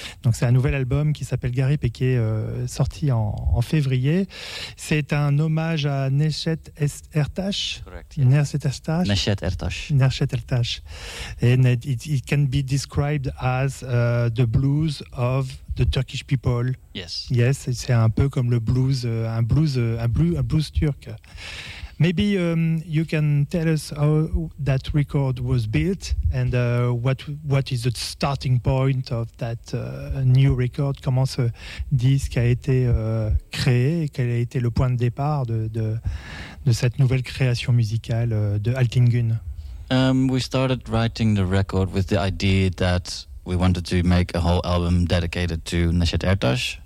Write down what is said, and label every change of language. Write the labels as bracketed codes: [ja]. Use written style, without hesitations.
[fr] Donc c'est un nouvel album qui s'appelle Garip et qui est sorti en février. C'est un hommage à Neshet Ertash. [en] Correct. Yeah. Neshet Ertash. Neshet Ertash. And it can be described as the blues of the Turkish people. Yes. Yes. [fr] C'est un peu comme le blues, un blues turc. [en] Maybe you can tell us how that record was built and what is the starting point of that new record. [fr] Comment ce disque a été créé et quel a été le point de départ de cette nouvelle création musicale de Altingun? [en] We started writing the record with the idea that we wanted to make a whole album dedicated to Neshet Ertash,